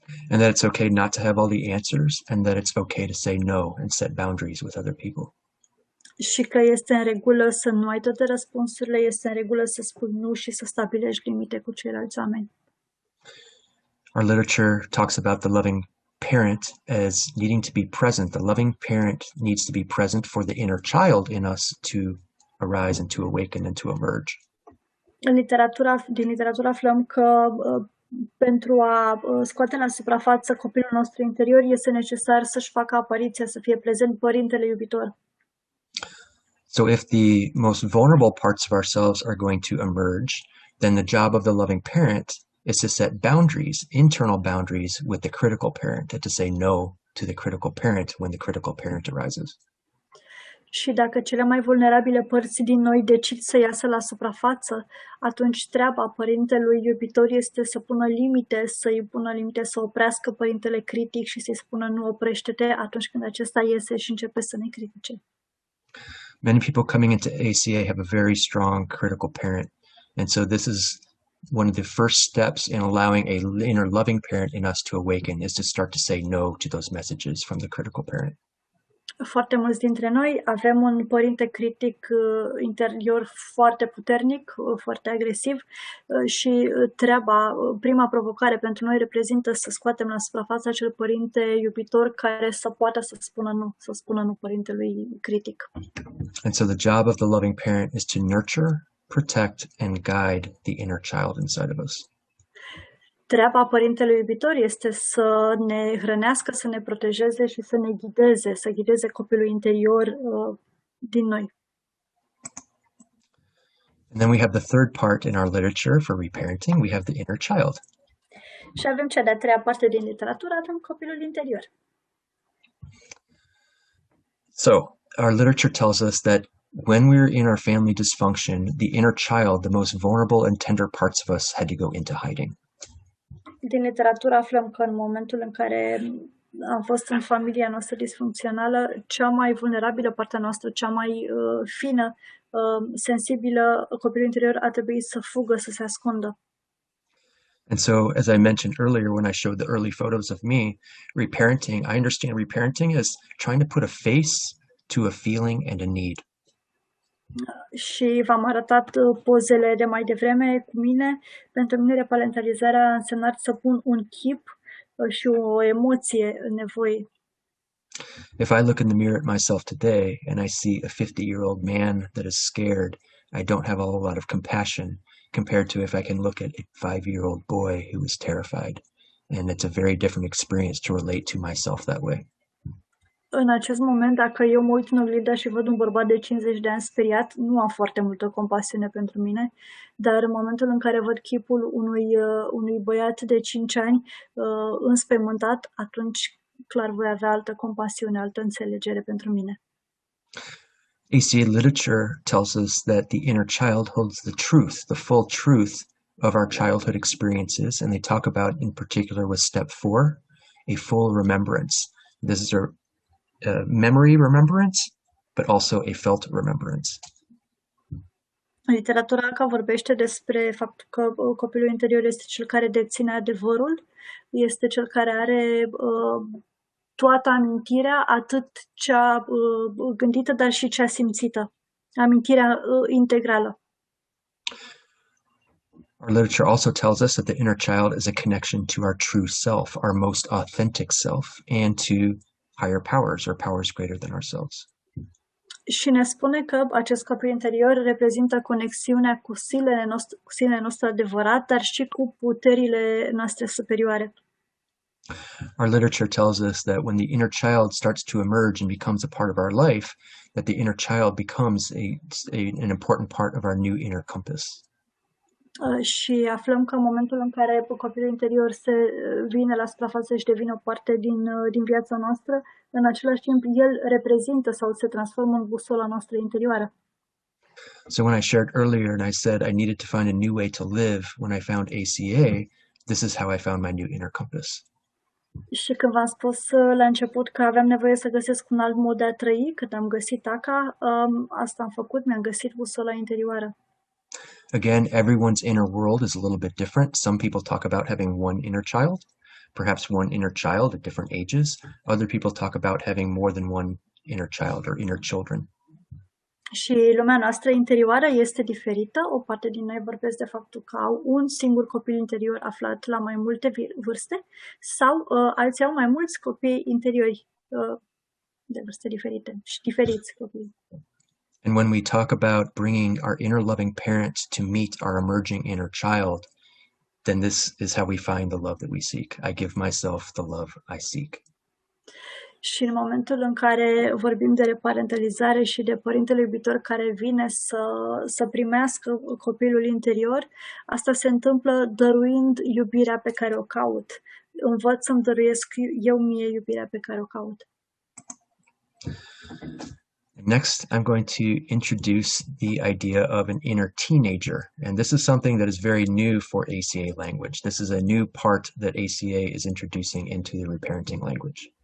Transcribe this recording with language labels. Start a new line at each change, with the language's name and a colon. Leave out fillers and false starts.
English: And that it's okay not to have all the answers, and that it's okay to say no and set boundaries with other people.
Romanian: Și că este în regulă să nu ai toate răspunsurile, este în regulă să spui nu și să stabilești limite cu ceilalți oameni.
English: Our literature talks about the loving parent as needing to be present. The loving parent needs to be present for the inner child in us to arise and to awaken and to emerge.
Romanian: Din literatură aflăm că pentru a scoate la suprafață copilul nostru interior este necesar să-și facă apariția, să fie prezent părintele iubitor.
English: So if the most vulnerable parts of ourselves are going to emerge, then the job of the loving parent is to set boundaries, internal boundaries with the critical parent, and to say no to the critical parent when the critical parent arises.
Romanian: Și dacă cele mai vulnerabile părți din noi decid să iasă la suprafață, atunci treaba părintelui iubitor este să pună limite, să oprească părintele critic și să-i spună nu, oprește-te atunci când acesta iese și începe să ne critique.
English: Many people coming into ACA have a very strong critical parent. And so this is one of the first steps in allowing a inner loving parent in us to awaken, is to start to say no to those messages from the critical parent.
Romanian: Foarte mulți dintre noi avem un părinte critic interior foarte puternic, foarte agresiv și prima provocare pentru noi reprezintă să scoatem la suprafață acel părinte iubitor care să poată să spună nu părintelui critic.
English: And so the job of the loving parent is to nurture, protect, and guide the inner child inside of us.
Romanian: Treaba părintelui iubitor este să ne hrănească, să ne protejeze și să ne ghideze, să ghideze copilul interior din noi.
English: And then we have the third part in our literature for reparenting. We have the inner child.
Romanian: Și avem cea de-a treia parte din literatură, avem copilul interior.
English: So our literature tells us that when we're in our family dysfunction, the inner child, the most vulnerable and tender parts of us, had to go into hiding.
Romanian: Din literatură aflăm că în momentul în care am fost în familia noastră disfuncțională, cea mai vulnerabilă parte a noastră, cea mai fină, sensibilă, copilul interior a trebuit să fugă, să se ascundă.
English: And so, as I mentioned earlier when I showed the early photos of me, I understand reparenting as trying to put a face to a feeling and a need.
Romanian: Și v-am arătat pozele de mai devreme cu mine. Pentru mine reparentalizarea a însemnat să pun un chip și o emoție în nevoie.
English: If I look in the mirror at myself today and I see a 50-year-old man that is scared, I don't have a whole lot of compassion compared to if I can look at a 5-year-old boy who is terrified. And it's a very different experience to relate to myself that way.
Romanian: În acest moment, dacă eu mă uit în oglindă și văd un bărbat de 50 de ani speriat, nu am foarte multă compasiune pentru mine, dar în momentul în care văd chipul unui băiat de 5 ani înspăimântat, atunci clar voi avea altă compasiune, altă înțelegere pentru mine.
English: ACA literature tells us that the inner child holds the truth, the full truth of our childhood experiences, and they talk about, in particular with step 4, a full remembrance. This is a memory remembrance, but also a felt remembrance.
Romanian: Literatura ACA vorbește despre faptul că copilul interior este cel care deține adevărul, este cel care are toată amintirea, atât cea gândită, dar și cea simțită, amintirea integrală.
English: Our literature also tells us that the inner child is a connection to our true self, our most authentic self, and to higher powers or powers greater than ourselves.
Romanian: Și ne spune că acest copil interior reprezintă conexiunea cu sinele nostru adevărat, dar și cu puterile noastre superioare.
English: Our literature tells us that when the inner child starts to emerge and becomes a part of our life, that the inner child becomes an important part of our new inner compass.
Romanian: Și aflăm că în momentul în care copilul interior se vine la suprafață și devine o parte din viața noastră, în același timp el reprezintă sau se transformă în busola noastră interioară.
English: So when I shared earlier and I said I needed to find a new way to live when I found ACA, this is how I found my new inner compass.
Romanian: Și când v-am spus la început că aveam nevoie să găsesc un alt mod de a trăi, când am găsit ACA, asta am făcut, mi-am găsit busola interioară.
English: Again, everyone's inner world is a little bit different. Some people talk about having one inner child, perhaps one inner child at different ages. Other people talk about having more than one inner child or inner children.
Romanian: Și lumea noastră interioară este diferită. O parte din noi vorbesc de faptul că au un singur copil interior aflat la mai multe vârste sau alții au mai mulți copii interiori de vârste diferite și diferiți copii.
English: And when we talk about bringing our inner loving parent to meet our emerging inner child, then this is how we find the love that we seek. I give myself the love I seek.
Romanian: Și în momentul în care vorbim de reparentalizare și de părintele iubitor care vine să primească copilul interior, asta se întâmplă dăruind iubirea pe care o caut. Învăț să-mi dăruiesc eu mie iubirea pe care o caut.
English: Next, I'm going to introduce the idea of an inner teenager. And this is something that is very new for ACA language. This is a new part that ACA is introducing into the reparenting language.